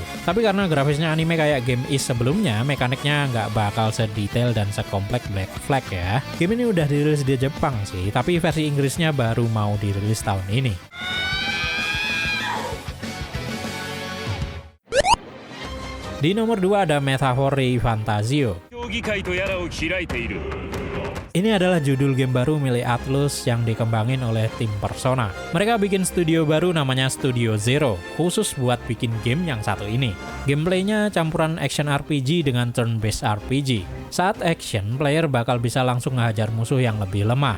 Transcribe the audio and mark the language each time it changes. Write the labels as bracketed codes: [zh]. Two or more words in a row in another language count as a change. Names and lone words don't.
[id] Tapi karena grafisnya anime kayak game East sebelumnya, mekaniknya nggak bakal sedetail dan sekompleks Black Flag ya. Game ini udah dirilis di Jepang sih, tapi versi Inggrisnya baru mau dirilis tahun ini. Di nomor 2 ada Metaphori Fantazio. [ja] 競技会とやらを開いている [id] Ini adalah judul game baru milik Atlus yang dikembangin oleh tim Persona. Mereka bikin studio baru namanya Studio Zero, khusus buat bikin game yang satu ini. Gameplaynya campuran [en] action RPG [id] dengan [en] turn-based RPG. [id] Saat action, player bakal bisa langsung ngehajar musuh yang lebih lemah.